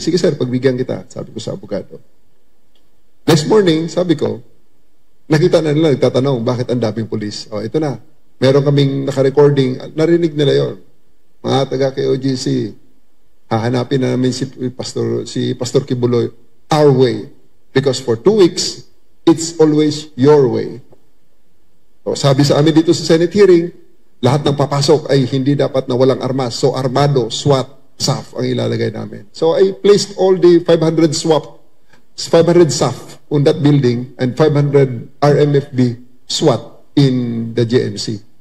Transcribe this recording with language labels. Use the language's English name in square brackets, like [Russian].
[Filipino] Sige sir, pagbigyan kita, sabi ko sa abogado. Next morning, sabi ko, nakita na nila, nagtatanong, bakit ang daming polis? O, ito na. Meron kaming naka-recording, narinig nila yon. Mga taga-KOJC, hahanapin na namin si Pastor Kibuloy [English] our way. Because for 2 weeks, it's always your way. [Filipino] So, sabi sa amin dito sa Senate hearing, lahat ng papasok ay hindi dapat na walang armas. So, armado, SWAT, SAF ang ilalagay namin. [English] So, I placed all the 500 SAF on that building and 500 RMFB SWAT in the JMC.